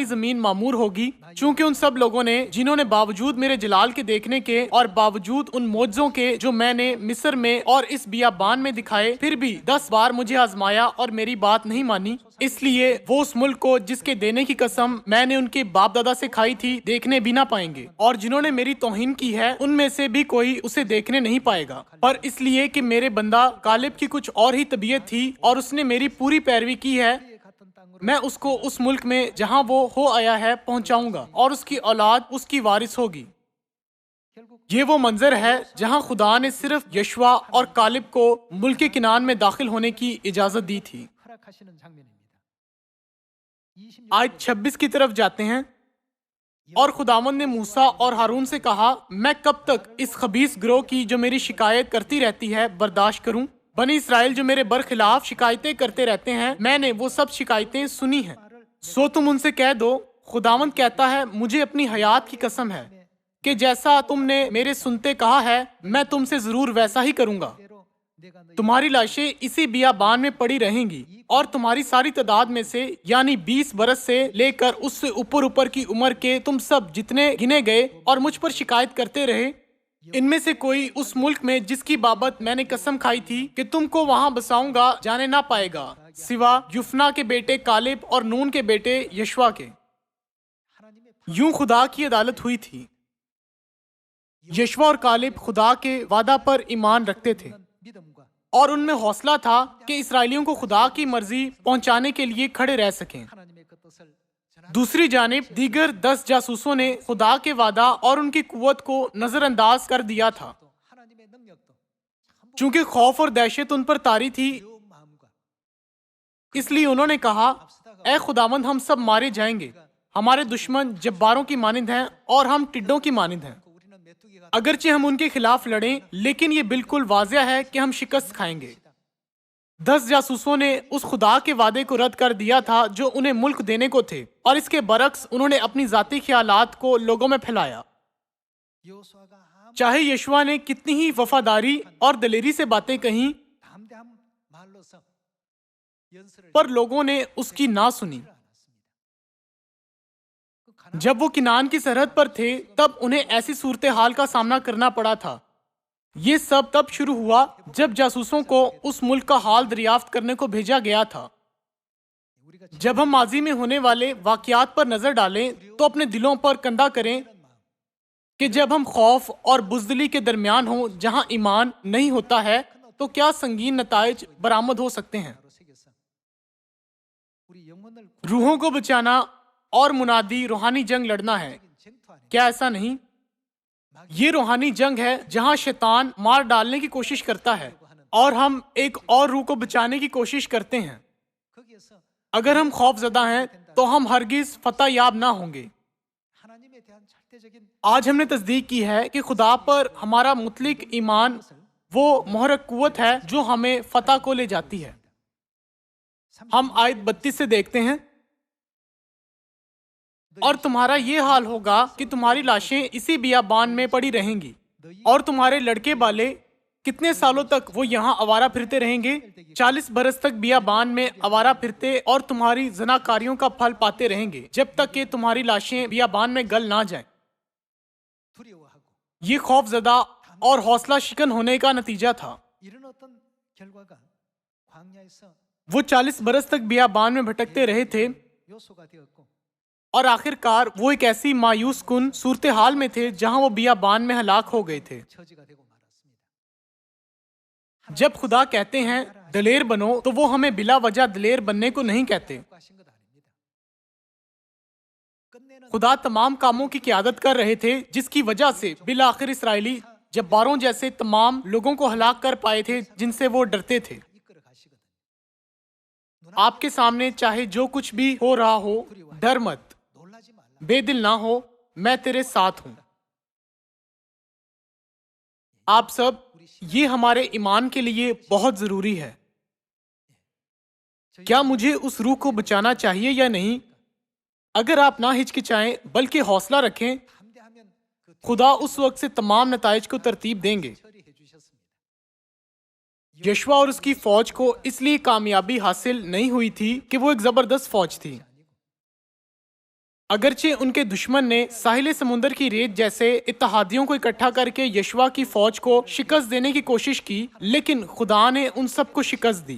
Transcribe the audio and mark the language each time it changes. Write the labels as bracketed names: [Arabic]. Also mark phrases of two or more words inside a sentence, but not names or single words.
[Urdu] زمین معمور ہوگی، چونکہ ان سب لوگوں نے جنہوں نے باوجود میرے جلال کے دیکھنے کے اور باوجود ان موجوں کے جو میں نے مصر میں اور اس بیابان میں دکھائے پھر بھی 10 بار مجھے آزمایا اور میری بات نہیں مانی، اس لیے وہ اس ملک کو جس کے دینے کی قسم میں نے ان کے باپ دادا سے کھائی تھی دیکھنے بھی نہ پائیں گے، اور جنہوں نے میری توہین کی ہے ان میں سے بھی کوئی اسے دیکھنے نہیں پائے گا. پر اس لیے کہ میرے بندہ کالب کی کچھ اور ہی طبیعت تھی اور اس نے میری پوری پیروی کی ہے, [Korean] 같은 땅으로 [Urdu] میں اس کو اس ملک میں جہاں وہ ہو آیا ہے پہنچاؤں گا اور اس کی اولاد اس کی وارث ہوگی. [Korean] 결국 [Urdu] یہ وہ منظر ہے جہاں خدا نے صرف یشوع اور کالب کو ملک کنعان میں داخل ہونے کی اجازت دی تھی. [Korean] 허락하시는 장면입니다. 26 [Urdu] آج 26 کی طرف جاتے ہیں. اور خداوند نے موسیٰ اور ہارون سے کہا، میں کب تک اس خبیث گروہ کی جو میری شکایت کرتی رہتی ہے برداشت کروں? بنی اسرائیل جو میرے برخلاف شکایتیں کرتے رہتے ہیں، میں نے وہ سب شکایتیں سنی ہیں. سو تم ان سے کہہ دو، خداوند کہتا ہے، مجھے اپنی حیات کی قسم ہے کہ جیسا تم نے میرے سنتے کہا ہے میں تم سے ضرور ویسا ہی کروں گا. [Korean] 대로 내가 너희 [Urdu] تمہاری لاشیں اسی بیابان میں پڑی رہیں گی اور تمہاری ساری تعداد میں سے یعنی 20 برس سے لے کر اس سے اوپر اوپر کی عمر کے تم سب جتنے گنے گئے اور مجھ پر شکایت کرتے رہے، ان میں سے کوئی اس ملک میں جس کی بابت میں نے قسم کھائی تھی کہ تم کو وہاں بساؤں گا جانے نہ پائے گا، سوا یفنہ کے بیٹے کالب اور نون کے بیٹے یشوع کے. [Korean] 하나님의 [Urdu] یوں خدا کی عدالت ہوئی تھی. یشوع اور کالب خدا کے وعدہ پر ایمان رکھتے تھے [Korean] 믿음과 [Urdu] اور ان میں حوصلہ تھا کہ اسرائیلیوں کو خدا کی مرضی پہنچانے کے لیے کھڑے رہ سکیں. [Korean] 하나님의 그 뜻을 전하 [Urdu] دوسری جانب دیگر 10 جاسوسوں نے خدا کے وعدہ اور ان کی قوت کو نظرانداز کر دیا تھا, [Korean] 또 하나님의 능력도 전부 [Urdu] چونکہ خوف اور دہشت ان پر طاری تھی. [Korean] 두려운 마음과 [Urdu] اس لیے انہوں نے کہا، اے خداوند، ہم سب مارے جائیں گے، ہمارے دشمن جباروں کی مانند ہیں اور ہم ٹڈوں کی مانند ہیں. [Korean] 그 우리는 메뚜기가 [Urdu] اگرچہ ہم ان کے خلاف لڑیں، لیکن یہ بالکل واضح ہے کہ ہم شکست کھائیں گے. 10 جاسوسوں نے اس خدا کے وعدے کو رد کر دیا تھا جو انہیں ملک دینے کو تھے، اور اس کے برعکس انہوں نے اپنی ذاتی خیالات کو لوگوں میں پھیلایا. [Korean] 여호수아가 아무 [Urdu] چاہے یشوع نے کتنی ہی وفاداری اور دلیری سے باتیں کہیں, [Korean] 담대한 말로서 연설을 [Urdu] پر لوگوں نے اس کی نہ سنی. [Korean] 않았습니다. [Urdu] جب وہ کنعان کی سرحد پر تھے تب انہیں ایسی صورت حال کا سامنا کرنا پڑا تھا. یہ سب تب شروع ہوا جب جاسوسوں کو اس ملک کا حال دریافت کرنے کو بھیجا گیا تھا. [Korean] 우리가 [Urdu] جب ہم ماضی میں ہونے والے واقعات پر نظر ڈالیں تو اپنے دلوں پر کندہ کریں [Korean] 이런 마음 [Urdu] کہ جب ہم خوف اور بزدلی کے درمیان ہوں جہاں ایمان نہیں ہوتا ہے تو کیا سنگین نتائج برآمد ہو سکتے ہیں. [Korean] 바로 새겨서 우리 영혼을 [Urdu] روحوں کو بچانا اور منادی روحانی جنگ لڑنا ہے, [Korean] 쟁투 안에 [Urdu] کیا ایسا نہیں? یہ روحانی جنگ ہے جہاں شیطان مار ڈالنے کی کوشش کرتا ہے اور ہم ایک اور روح کو بچانے کی کوشش کرتے ہیں. [Korean] 거기에서 [Urdu] اگر ہم خوفزدہ ہیں تو ہم ہرگز فتح یاب نہ ہوں گے. [Korean] 하나님에 대한 절대적인 [Urdu] آج ہم نے تصدیق کی ہے کہ خدا پر ہمارا مطلق ایمان وہ محرک قوت ہے جو ہمیں فتح کو لے جاتی ہے. ہم آیت 32 سے دیکھتے ہیں، اور تمہارا یہ حال ہوگا کہ تمہاری لاشیں اسی بیابان میں پڑی رہیں گی، اور تمہارے لڑکے والے کتنے سالوں تک وہ یہاں آوارہ پھرتے رہیں گے? 40 برس تک بیابان میں آوارہ پھرتے اور تمہاری زناکاریوں کا پھل پاتے رہیں گے، جب تک کہ تمہاری لاشیں بیابان میں گل نہ جائیں. [Korean] 두려워하고 [Urdu] یہ خوفزدہ اور حوصلہ شکن ہونے کا نتیجہ تھا. [Korean] 이런 어떤 결과가 광야에서 [Urdu] وہ 40 برس تک بیابان میں بھٹکتے رہے تھے, [Korean] 요소가 되었고 [Urdu] اور آخرکار وہ ایک ایسی مایوس کن صورت حال میں تھے جہاں وہ بیابان میں ہلاک ہو گئے تھے. [Korean] 처지가 되고 말았습니다. [Urdu] جب خدا کہتے ہیں دلیر بنو، تو وہ ہمیں بلا وجہ دلیر بننے کو نہیں کہتے. [Korean] 하신 것 아닙니다. 끝내는 [Urdu] خدا تمام کاموں کی قیادت کر رہے تھے، جس کی وجہ سے بالآخر اسرائیلی جباروں جیسے تمام لوگوں کو ہلاک کر پائے تھے جن سے وہ ڈرتے تھے. [Korean] 이끌어 가시거든요. [Urdu] آپ کے سامنے چاہے جو کچھ بھی ہو رہا ہو، ڈر مت, [Korean] 놀라지 말라. [Urdu] بےدل نہ ہو، میں تیرے ساتھ ہوں۔ آپ سب، یہ ہمارے ایمان کے لیے بہت ضروری ہے. کیا مجھے اس روح کو بچانا چاہیے یا نہیں? اگر آپ نہ ہچکچائیں بلکہ حوصلہ رکھیں, [Korean] 담대하면 그 [Urdu] خدا اس وقت سے تمام نتائج کو ترتیب دیں گے. [Korean] 처리해 주셨습니다. [Urdu] یشوع اور اس کی فوج کو اس لیے کامیابی حاصل نہیں ہوئی تھی کہ وہ ایک زبردست فوج تھی. اگرچہ ان کے دشمن نے ساحل سمندر کی ریت جیسے اتحادیوں کو اکٹھا کر کے یشوع کی فوج کو شکست دینے کی کوشش کی، لیکن خدا نے ان سب کو شکست دی.